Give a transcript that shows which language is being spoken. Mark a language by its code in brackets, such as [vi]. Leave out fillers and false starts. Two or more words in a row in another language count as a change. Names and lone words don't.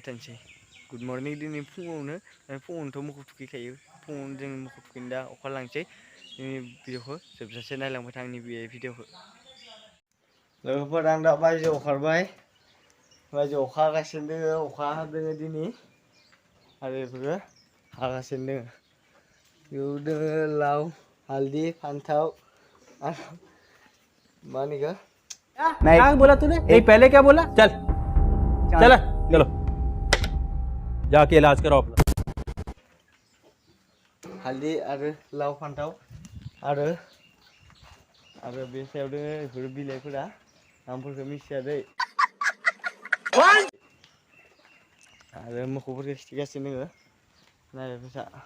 [brx] थानोसै [en] good morning [brx] दिनै फुङावनोथ' मोसौ थुखैखायो फुङावनो जों मोसौ थुखैनो दा अखा लांसै जोंनि भिडिअखौ जोबजासे नायलांबाय था आंनि बे भिडिअखौ लोगोफोर आं दा बायजोआव ओंखारबाय बायजोआव अखा हागासिनो दोङो अखा हादोङो दिनै आरो बेफोरो हागासिनो दोङो बेयाव दोङो लाव हालदै फान्थाव मानिका [hi] क्या बोला तूने नहीं पहले क्या बोला चल चल चलो जाके इलाज कराओ अपना [brx] हालदै आरो लाव फान्थाव आरो बे सायाव दोङो बेफोर बिलाइफोरा नामफोरखौ मिथिया दै आरो मोसौफोरखौ खिथिगासिनो दोङो नायबाय फैसा